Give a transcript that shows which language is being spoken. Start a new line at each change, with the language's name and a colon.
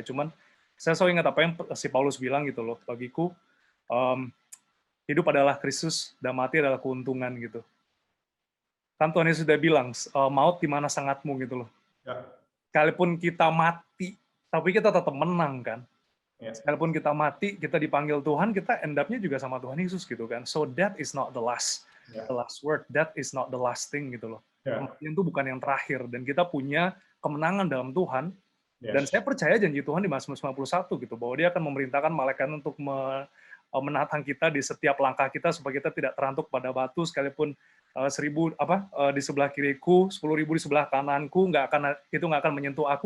Indonesian: Cuman saya selalu ingat apa yang si Paulus bilang gitu loh, bagiku hidup adalah Kristus dan mati adalah keuntungan gitu. Kan Tuhan Yesus sudah bilang, maut di mana sangatmu gitu loh. Ya. Sekalipun kita mati, tapi kita tetap menang kan. Ya. Sekalipun kita mati, kita dipanggil Tuhan, kita end up-nya juga sama Tuhan Yesus gitu kan.
English: So that is not the last word, that is not the last thing
Indonesian: gitu loh. Kematian itu bukan yang terakhir, dan kita punya kemenangan dalam Tuhan. Dan saya percaya janji Tuhan di Mazmur 91 gitu, bahwa Dia akan memerintahkan malaikat untuk menatang kita di setiap langkah kita supaya kita tidak terantuk pada batu, sekalipun 1000 di sebelah kiriku, 10.000 di sebelah kananku, itu nggak akan menyentuh aku.